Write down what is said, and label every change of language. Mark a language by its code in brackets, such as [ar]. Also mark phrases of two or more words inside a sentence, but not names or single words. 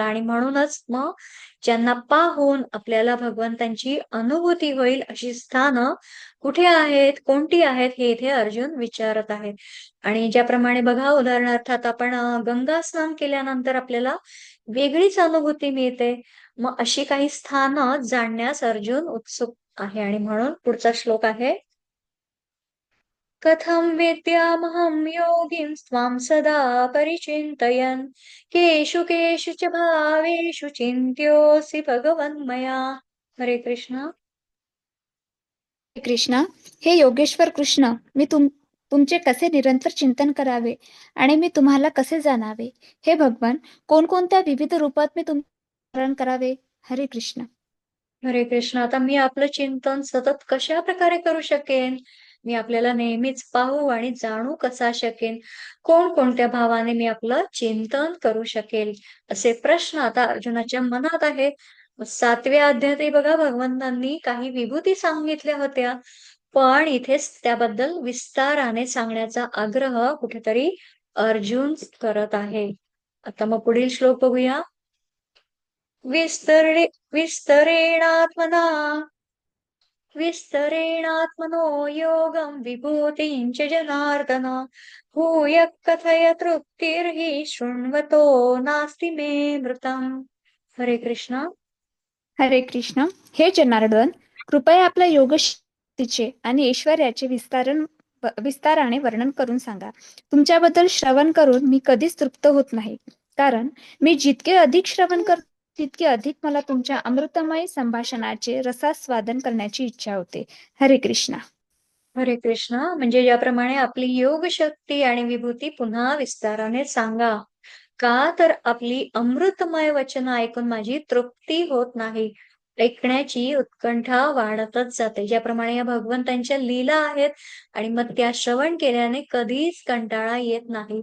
[mr] आणि म्हणूनच मग ज्यांना पाहून आपल्याला भगवंतांची अनुभूती होईल अशी स्थानं कुठे आहेत, कोणती आहेत, हे इथे अर्जुन विचारत आहेत. आणि ज्याप्रमाणे बघा उदाहरणार्थ आता आपण गंगा स्नान केल्यानंतर आपल्याला वेगळीच अनुभूती मिळते. मग अशी काही स्थानं जाणण्यास अर्जुन उत्सुक आहे. आणि म्हणून पुढचा श्लोक आहे. [sa] कथं विद्यामहं योगिं त्वां सदा परिचिन्तयन् केषु केषु च भावेषु चिन्त्योऽसि भगवन्मया. [mr] हरे कृष्ण. हरे कृष्णा. हे योगेश्वर कृष्ण, मी तुमचे कसे निरंतर चिंतन करावे आणि मी तुम्हाला कसे जाणावे? हे भगवान, कोणकोणत्या विविध रूपात मी स्मरण करावे? हरे कृष्ण. हरे कृष्ण. आता मी आपलं चिंतन सतत कशा प्रकारे करू शकेन? मी आपल्याला नेहमीच पाहू आणि जाणू कसा शकेन? कोणकोणत्या भावाने मी आपलं चिंतन करू शकेल? असे प्रश्न आता अर्जुनाच्या मनात आहे. 7व्या अध्यायातही बघा भगवंतांनी काही विभूती सांगितल्या होत्या, पण इथेच त्याबद्दल विस्ताराने सांगण्याचा आग्रह कुठेतरी अर्जुन करत आहे. आता मग पुढील श्लोक बघूया. [sa] विस्तरे विस्तरेणात्मना विस्तरेणात्मनो योगं विभूतिं च जनार्दन भूय कथय तृप्तिर्हि शृण्वतो नास्ति मे मृतम्. [mr] हरे कृष्ण. हरे कृष्ण. हे जनार्दन, कृपया आपल्या योग शक्तीचे आणि ऐश्वर्याचे विस्तारण विस्ताराने वर्णन करून सांगा. तुमच्याबद्दल श्रवण करून मी कधीच तृप्त होत नाही, कारण मी जितके अधिक श्रवण करतो तितके अधिक मला तुमच्या अमृतमय संभाषणाचे रसास्वादन करण्याची इच्छा होते. हरे कृष्णा. हरे कृष्ण. म्हणजे ज्याप्रमाणे आपली योग शक्ती आणि विभूती पुन्हा विस्ताराने सांगा. का तर आपली अमृतमय वचन ऐकून माझी तृप्ती होत नाही. ऐकण्याची उत्कंठा वाढतच जाते. ज्याप्रमाणे या भगवंतांच्या लीला आहेत आणि मग त्या श्रवण केल्याने कधीच कंटाळा येत नाही.